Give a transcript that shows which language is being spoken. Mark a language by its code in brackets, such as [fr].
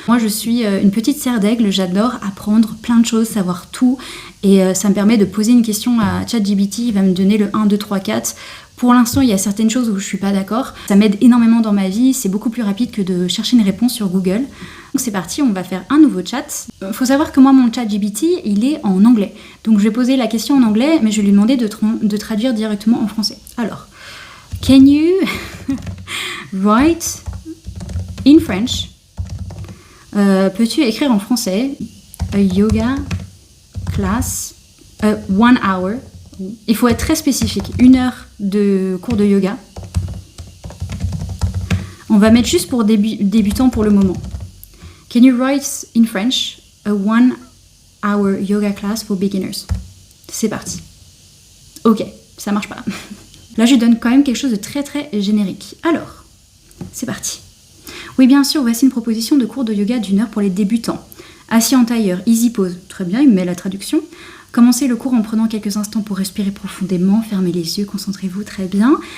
[fr] Moi je suis une petite serre d'aigle, j'adore apprendre plein de choses, savoir tout et ça me permet de poser une question à ChatGPT, il va me donner le 1, 2, 3, 4. Pour l'instant, il y a certaines choses où je suis pas d'accord. Ça m'aide énormément dans ma vie, c'est beaucoup plus rapide que de chercher une réponse sur Google. Donc c'est parti, on va faire un nouveau chat. Faut savoir que moi, mon chat GPT, il est en anglais. Donc je vais poser la question en anglais, mais je vais lui demander de traduire directement en français. Alors, [en] can you write in French? [fr] Peux-tu écrire en français [en] a yoga class, 1 hour? [fr] Il faut être très spécifique, 1 heure de cours de yoga. On va mettre juste pour débutants pour le moment. [en] Can you write in French a 1 hour yoga class for beginners? [fr] C'est parti. Ok, ça marche pas. Là, je donne quand même quelque chose de très générique. Alors, c'est parti. Oui, bien sûr, voici une proposition de cours de yoga d'1 heure pour les débutants. Assis en tailleur, easy pose. Très bien, il me met la traduction. Commencez le cours en prenant quelques instants pour respirer profondément, fermez les yeux, concentrez-vous, très bien.